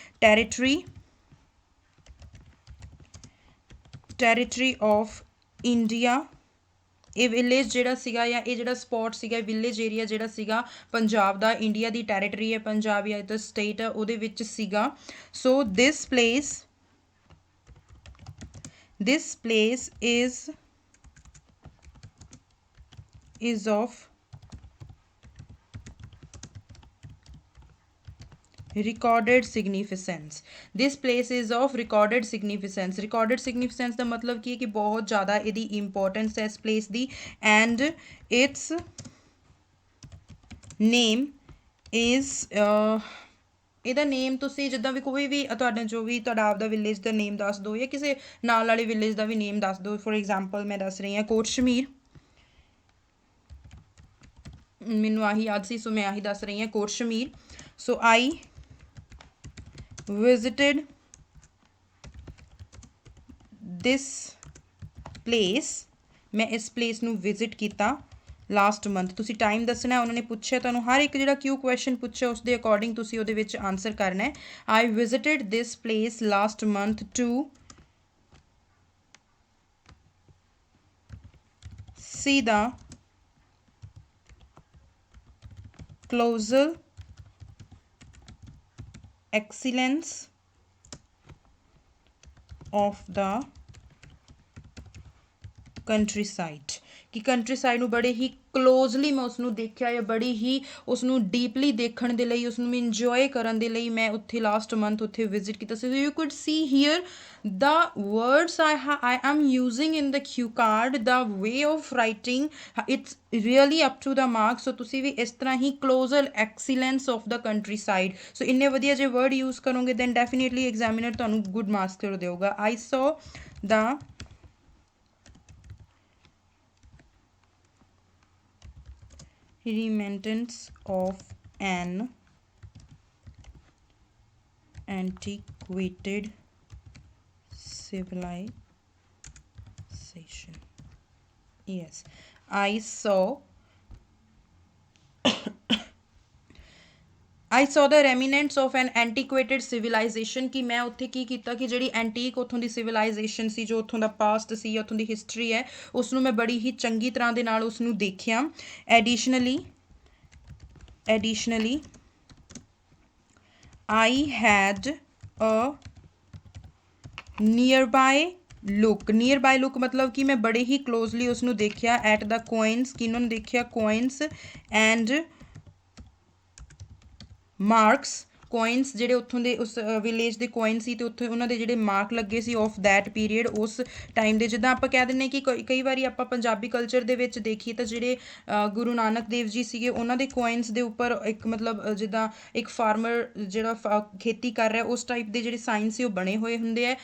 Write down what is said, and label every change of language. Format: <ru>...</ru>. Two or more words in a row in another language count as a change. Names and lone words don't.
<en>territory of India.</en> <pa>ਇਹ ਵਿਲੇਜ ਜਿਹੜਾ ਸੀਗਾ ਜਾਂ ਇਹ ਜਿਹੜਾ ਸਪੋਟ ਸੀਗਾ, ਵਿਲੇਜ ਏਰੀਆ ਜਿਹੜਾ ਸੀਗਾ ਪੰਜਾਬ ਦਾ, ਇੰਡੀਆ ਦੀ ਟੈਰੀਟਰੀ ਹੈ ਪੰਜਾਬ ਜਾਂ ਤਾਂ ਸਟੇਟ ਹੈ ਉਹਦੇ ਵਿੱਚ ਸੀਗਾ।</pa> <en>so this place is of recorded significance. This place is of recorded significance. Recorded significance</en> <pa>ਦਾ ਮਤਲਬ ਕੀ ਹੈ ਕਿ ਬਹੁਤ ਜ਼ਿਆਦਾ ਇਹਦੀ ਇੰਪੋਰਟੈਂਸ ਹੈ ਇਸ ਪਲੇਸ ਦੀ।</pa> <en>and its name is,</en> <pa>ਇਹਦਾ ਨੇਮ ਤੁਸੀਂ ਜਿੱਦਾਂ ਵੀ ਕੋਈ ਵੀ ਤੁਹਾਡਾ ਜੋ ਵੀ ਤੁਹਾਡਾ ਆਪਦਾ ਵਿਲੇਜ ਦਾ ਨੇਮ ਦੱਸ ਦਿਓ ਜਾਂ ਕਿਸੇ ਨਾਲ ਵਾਲੇ ਵਿਲੇਜ ਦਾ ਵੀ ਨੇਮ ਦੱਸ ਦਿਓ।</pa> <en>for example</en> <pa>ਮੈਂ ਦੱਸ ਰਹੀ ਹਾਂ ਕੋਟਸ਼ਮੀਰ, ਮੈਨੂੰ ਆਹੀ ਯਾਦ ਸੀ, ਸੋ ਮੈਂ ਆਹੀ ਦੱਸ ਰਹੀ ਹਾਂ ਕੋਟਸ਼ਮੀਰ।</pa> <en>ਸੋ I visited this place,</en> <pa>ਮੈਂ ਇਸ ਪਲੇਸ ਨੂੰ ਵਿਜ਼ਿਟ ਕੀਤਾ</pa> <en>last month.</en> <pa>ਤੁਸੀਂ ਟਾਈਮ ਦੱਸਣਾ, ਉਹਨਾਂ ਨੇ ਪੁੱਛਿਆ ਤੁਹਾਨੂੰ ਹਰ ਇੱਕ ਜਿਹੜਾ</pa> <en>cue question</en> <pa>ਪੁੱਛਿਆ ਉਸ ਦੇ ਅਕੋਰਡਿੰਗ ਤੁਸੀਂ ਉਹਦੇ ਵਿੱਚ ਆਨਸਰ ਕਰਨਾ ਹੈ।</pa> <en>I visited this place last month to see the colossal excellence of the countryside</en> <pa>ਕਿ ਕੰਟਰੀ ਨੂੰ ਬੜੇ ਹੀ ਕਲੋਜ਼ਲੀ ਮੈਂ ਉਸਨੂੰ ਦੇਖਿਆ ਜਾਂ ਬੜੀ ਹੀ ਉਸਨੂੰ ਡੀਪਲੀ ਦੇਖਣ ਦੇ ਲਈ ਉਸਨੂੰ ਇੰਜੋਏ ਕਰਨ ਦੇ ਲਈ ਮੈਂ ਉੱਥੇ</pa> <en>last month</en> <pa>ਉੱਥੇ ਵਿਜ਼ਿਟ ਕੀਤਾ ਸੀ</pa> <en>you could see here the words I am using in the cue card, the way of writing, it's really up to the mark. So</en> <pa>ਤੁਸੀਂ ਵੀ ਇਸ ਤਰ੍ਹਾਂ ਹੀ</pa> <en>closer excellence of the countryside, so</en> <pa>ਇੰਨੇ ਵਧੀਆ ਜੇ</pa> <en>word use ਕਰੋਗੇ then definitely examiner ਤੁਹਾਨੂੰ good marks</en> <pa>ਕਰ ਦੇਊਗਾ.</pa> <en>I saw the remnants of an antiquated civilization. Yes, I saw the remnants of an antiquated civilization</en> <pa>ਕਿ ਮੈਂ ਉੱਥੇ ਕੀ ਕੀਤਾ ਕਿ ਜਿਹੜੀ ਐਂਟੀਕ ਉੱਥੋਂ ਦੀ ਸਿਵਲਾਈਜੇਸ਼ਨ ਸੀ ਜੋ ਉੱਥੋਂ ਦਾ ਪਾਸਟ ਸੀ ਉੱਥੋਂ ਦੀ ਹਿਸਟਰੀ ਹੈ ਉਸ ਨੂੰ ਮੈਂ ਬੜੀ ਹੀ ਚੰਗੀ ਤਰ੍ਹਾਂ ਦੇ ਨਾਲ ਉਸ ਨੂੰ ਦੇਖਿਆ.</pa> <en>Additionally I had a nearby look</en> <pa>ਮਤਲਬ ਕਿ ਮੈਂ ਬੜੇ ਹੀ ਕਲੋਜ਼ਲੀ ਉਸ ਨੂੰ ਦੇਖਿਆ</pa> <en>at the coins</en> <pa>ਕਿਹਨਾਂ ਨੂੰ ਦੇਖਿਆ</pa> <en>coins and marks coins</en> <pa>ਜਿਹੜੇ ਉੱਥੋਂ ਦੇ ਉਸ ਵਿਲੇਜ ਦੇ ਕੋਇਨ ਸੀ ਅਤੇ ਉੱਥੇ ਉਹਨਾਂ ਦੇ ਜਿਹੜੇ ਮਾਰਕ ਲੱਗੇ ਸੀ</pa> <en>of that period</en> <pa>ਉਸ ਟਾਈਮ ਦੇ ਜਿੱਦਾਂ ਆਪਾਂ ਕਹਿ ਦਿੰਦੇ ਕਿ ਕਈ ਵਾਰੀ ਆਪਾਂ ਪੰਜਾਬੀ ਕਲਚਰ ਦੇ ਵਿੱਚ ਦੇਖੀਏ ਤਾਂ ਜਿਹੜੇ ਗੁਰੂ ਨਾਨਕ ਦੇਵ ਜੀ ਸੀਗੇ ਉਹਨਾਂ ਦੇ ਕੋਇਨਸ ਦੇ ਉੱਪਰ ਇੱਕ ਮਤਲਬ ਜਿੱਦਾਂ ਇੱਕ ਫਾਰਮਰ ਜਿਹੜਾ ਖੇਤੀ ਕਰ ਰਿਹਾ ਉਸ ਟਾਈਪ ਦੇ ਜਿਹੜੇ ਸਾਈਨ ਸੀ ਉਹ ਬਣੇ ਹੋਏ ਹੁੰਦੇ ਆ.</pa>